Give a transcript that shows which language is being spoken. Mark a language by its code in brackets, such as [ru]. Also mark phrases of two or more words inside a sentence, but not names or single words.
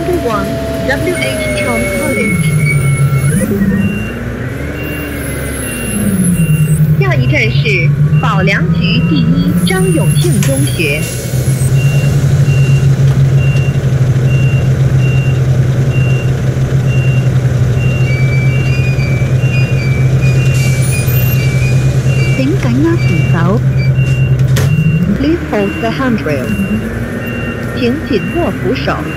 [yue] 1 WH Town College。下一站是保良局第一張永慶中學。請緊握扶手。 [en] Please hold the handrail。 [yue] 請緊握扶手。